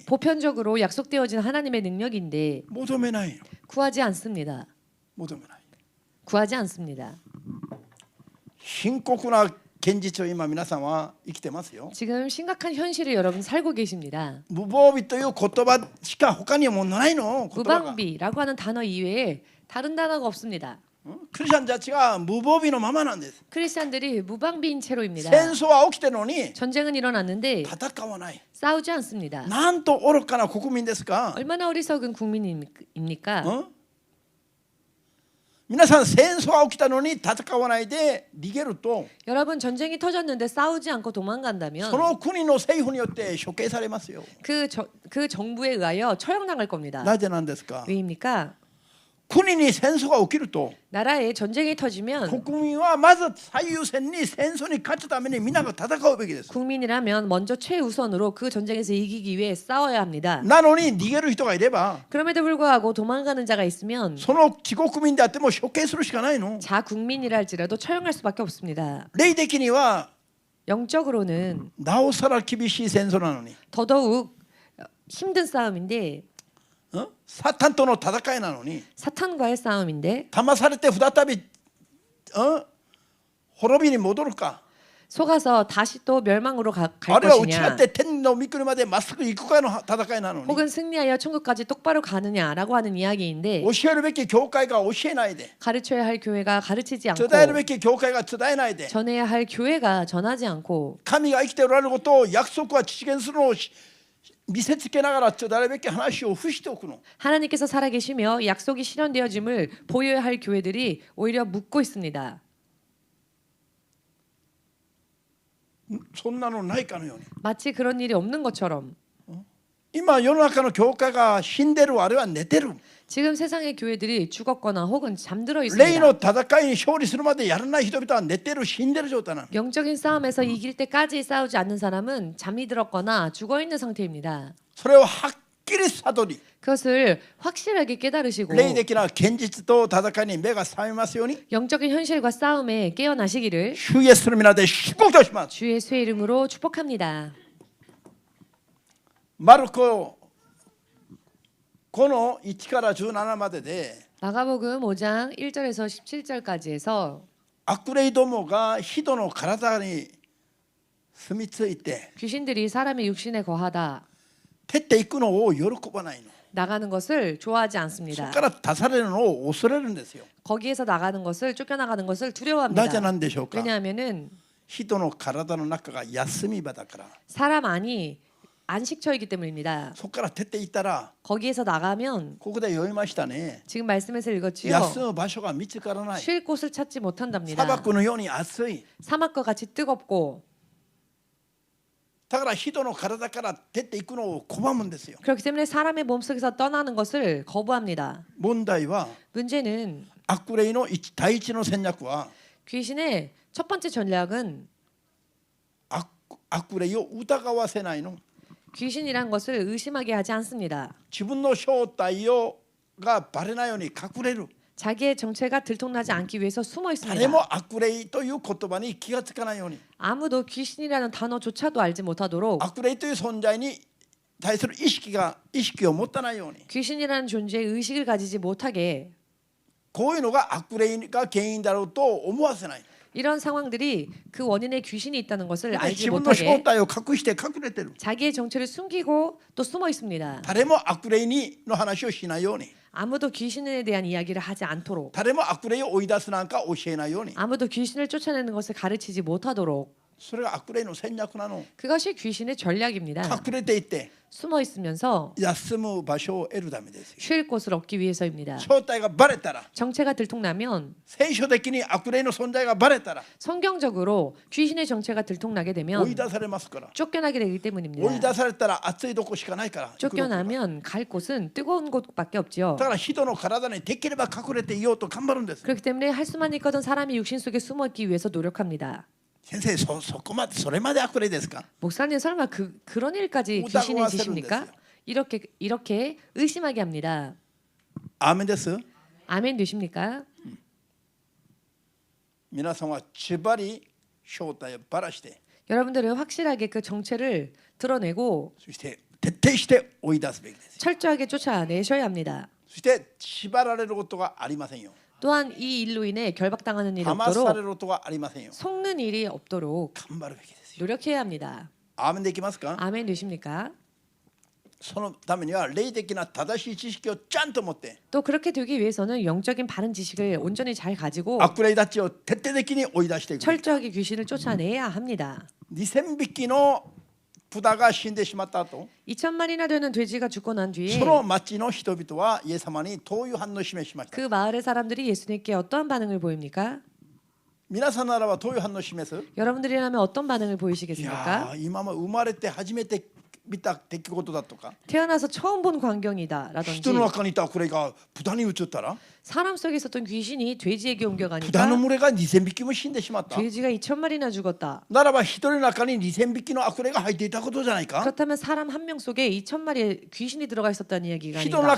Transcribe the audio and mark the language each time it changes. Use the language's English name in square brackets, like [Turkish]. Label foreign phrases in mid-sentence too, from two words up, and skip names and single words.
[Korean] 보편적으로 약속되어진 하나님의 능력인데 [Japanese] 求めないの。 [Korean] 구하지 않습니다. [Japanese] 求めない。 [Korean] 구하지 않습니다. [Japanese] 深刻な現実を今皆さんは生きてますよ。 [Korean] 지금 심각한 현실을 여러분 살고 계십니다. [Japanese] 無防備という言葉しか他にもないの。言葉が [Korean] 무방비라고 하는 단어 이외에 다른 단어가 없습니다. [Japanese] クリスチャンたちが無防備のままなんです。 [Korean] 크리스찬들이 무방비인 채로입니다. [Japanese] 戦争は起きてるのに [Korean] 전쟁은 일어났는데 [Japanese] 戦わない。 [Korean] 싸우지 않습니다. [Japanese] なんと愚かな国民ですか。 [Korean] 얼마나 어리석은 국민입니까? [Japanese] 皆さん戦争が起きたのに戦わないで逃げると [Korean] 여러분 전쟁이 터졌는데 싸우지 않고 도망간다면 [Japanese] その国の政府によって処刑されますよ。 [Korean] 그 정부에 의하여 처형당할 겁니다. [Japanese] なぜなんですか。 [Korean] 왜입니까? [Japanese] 国に戦争が起きると [Korean] 나라에 전쟁이 터지면 [Japanese] 国民はまず最優先に戦争に勝つために皆が戦うべきです。 [Korean] 국민이라면 먼저 최우선으로 그 전쟁에서 이기기 위해 싸워야 합니다. [Japanese] なのに逃げる人がいれば [Korean] 그럼에도 불구하고 도망가는 자가 있으면 [Japanese] その自国民であっても処刑するしかないの。 [Korean] 자국민이라 할지라도 처형할 수밖에 없습니다. [Japanese] 霊的には [Korean] 영적으로는 [Japanese] なおさら厳しい戦争なのに、 [Korean] 더더욱 힘든 싸움인데 [Japanese] サタンとの戦いなのに [Korean] 사탄과의 싸움인데 [Japanese] 騙されて再び滅びに戻るか。 [Korean] 속아서 다시 또 멸망으로 갈 [Japanese] あるいは打ち [Korean] 것이냐 [Japanese] 合って天の御国までまっすぐ行くかの戦いなのに、 [Korean] 혹은 승리하여 천국까지 똑바로 가느냐라고 하는 이야기인데 [Japanese] 教えるべき教会が教えないで、 [Korean] 가르쳐야 할 교회가 가르치지 않고 [Japanese] 伝えるべき教会が伝えないで、 [Korean] 전해야 할 교회가 전하지 않고 [Japanese] 神が生きておられることを約束は実現するのを見せつけながら伝えるべき話を伏しておくの。 [Korean] 하나님께서 살아계시며 약속이 실현되어짐을 보여야 할 교회들이 오히려 묻고 있습니다. [Japanese] そんなのないかのように、 [Korean] 마치 그런 일이 없는 것처럼 [Japanese] 今世の中の教会が死んでる、あるいは寝てる。 [Korean] 지금 세상의 교회들이 죽었거나 혹은 잠들어 [Japanese] 霊 [Korean] 있습니다. [Japanese] の戦いに勝利するまでやらない人々は寝てる、死んでる状態なの。 [Korean] 영적인 싸움에서 이길 때까지 싸우지 않는 사람은 잠이 들었거나 죽어 있는 상태입니다. [Japanese] それをはっきり悟り、 [Korean] 그것을 확실하게 깨달으시고 [Japanese] 霊的な現実と戦いに目が覚めますように、 [Korean] 영적인 현실과 싸움에 깨어나시기를 [Japanese] 主イエスの皆で祝福とします。 [Korean] 주의 수의 이름으로 축복합니다. [Japanese] マルコ5の1から17までで、 [Korean] 마가복음 5장 1절에서 17절까지 해서 [Japanese] 悪霊どもが人の体に住み着いて [Korean] 귀신들이 사람의 육신에 거하다 [Japanese] 出ていくのを喜ばないの。 [Korean] 나가는 것을 좋아하지 [Japanese] そこ [Korean] 않습니다. [Japanese] から出されるのを恐れるんですよ。 [Korean] 거기에서 나가는 것을 쫓겨나가는 것을 [Japanese] なぜ [Korean] 두려워합니다. [Japanese] なんでしょうか。 [Korean] 왜냐하면은 [Japanese] 人の体の中が休み場だから。 [Korean] 사람 안이 안식처이기 때문입니다. [Japanese] そこから出ていったら、 [Korean] 거기에서 나가면 [Japanese] ここで読みましたね。 [Korean] 지금 말씀에서 읽었지요. [Japanese] 休む場所が見つからない。 [Korean] 쉴 곳을 찾지 [Japanese] 砂 [Korean] 못한답니다. [Japanese] 漠のように暑い。 [Korean] 사막과 같이 뜨겁고 [Japanese] だから人の体から出ていくのを拒むんですよ。 [Korean] 그렇기 때문에 사람의 몸속에서 떠나는 것을 거부합니다. [Japanese] 問題は [Korean] 문제는 [Japanese] 悪霊の第一の戦略は [Korean] 귀신의 첫 번째 전략은 [Japanese] 悪霊を疑わせないの。 [Korean] 귀신이란 것을 의심하게 하지 않습니다. [Japanese] 自分の正体がバレないように隠れる。 [Korean] 자기의 정체가 들통나지 않기 위해서 숨어 [Japanese] 誰 [Korean] 있습니다. [Japanese] も悪霊という言葉に気がつかないように、 [Korean] 아무도 귀신이라는 단어조차도 알지 못하도록 [Japanese] 悪霊という存在に対する意識を持たないように、 [Korean] 귀신이라는 존재의 의식을 가지지 못하게 [Japanese] こういうのが悪霊が原因だろうと思わせない。 [Korean] 이런 상황들이 그 원인에 귀신이 있다는 것을 [Japanese] 自 [Korean] 알지 [Japanese] 分の正 [Korean] 못하게 [Japanese] 体を隠して隠れてる。 [Korean] 자기의 정체를 숨기고 또 숨어 있습니다. [Japanese] 誰も悪霊の話をしないように、 [Korean] 아무도 귀신에 대한 이야기를 하지 않도록 [Japanese] 誰も悪霊を追い出すなんか教えないように、 [Korean] 아무도 귀신을 쫓아내는 것을 가르치지 못하도록 [Japanese] それが悪霊の戦略なの。 [Korean] 그것이 귀신의 전략입니다. [Japanese] 隠れていって [Korean] 숨어 있으면서 [Japanese] 休む場所を得るためですよ。 [Korean] 쉴 곳을 얻기 위해서입니다. [Japanese] 正体がバレたら、 [Korean] 정체가 들통나면 [Japanese] 聖書的に悪霊の存在がバレたら [Korean] 성경적으로 귀신의 정체가 들통나게 [Japanese] 追 [Korean] 되면 [Japanese] い出されますから。 [Korean] 쫓겨나게 되기 [Japanese] 追い [Korean] 때문입니다. [Japanese] 出されたら暑いとこしかないから。行くとこが [Korean] 쫓겨나면 갈 곳은 뜨거운 곳밖에 없지요. [Japanese] だから人の体にできれば隠れていようと頑張るんです。 [Korean] 그렇기 때문에 할 수만 있거든 사람이 육신 속에 숨어 있기 위해서 노력합니다. [Japanese] 先生、それまで悪霊ですか。 [Korean] 목사님 설마 그런 일까지 우다고 귀신이 지십니까? 하시는 이렇게 의심하게 합니다. [Japanese] アーメンです。 [Korean] 아멘 되십니까? [Japanese] 皆さんは縛り正体をばらして、 [Korean] 여러분들은 확실하게 그 정체를 드러내고 [Japanese] そして徹底して追い出すべきです。 [Korean] 철저하게 쫓아내셔야 합니다. [Japanese] そして縛られることがありませんよ。 [Korean] 또한 이 일로 인해 결박당하는 일이 [Japanese] 騙され [Korean] 없도록 [Japanese] ることがありませんよ。 [Korean] 속는 일이 없도록 [Japanese] 頑張るべきですよ。 [Korean] 노력해야 합니다. [Japanese] アーメンできますか。 [Korean] 아멘 되십니까? [Japanese] そのためには霊的な正しい知識をちゃんと持って、 [Korean] 또 그렇게 되기 위해서는 영적인 바른 지식을 온전히 잘 가지고 [Japanese] 悪霊たちを徹底的に追い出していく。 [Korean] 철저하게 귀신을 쫓아내야 합니다. [Japanese] 2000 匹の豚が死んでしまった後、 [Korean] 2,000마리나 되는 돼지가 죽고 난 뒤에 [Japanese] その町の人々はイエス様にどういう反応を示しました。 [Korean] 그 마을의 사람들이 예수님께 어떠한 반응을 보입니까? [Japanese] 皆さんならばどういう反応を示す。 [Korean] 여러분들이라면 어떤 반응을 [Japanese] い [Korean] 보이시겠습니까? [Japanese] や今まで生まれて初めて見た出来事だとか、 [Korean] 태어나서 처음 본 광경이다라든지 [Japanese] 人の中にいた悪霊が豚に移ったら、 [Korean] 사람 속에 있었던 귀신이 돼지에게 [Japanese] 豚 [Korean] 옮겨가니까 [Japanese] の群れが2000匹も死んでしまった。 [Korean] 돼지가 2,000마리나 죽었다. [Japanese] ならば一人の中に2000匹の悪霊が入っていたことじゃないか。 [Korean] 그렇다면 사람 한 명 속에 2,000마리의 귀신이 들어가 있었다는 이야기가 [Japanese] 人の [Korean] 아닌가?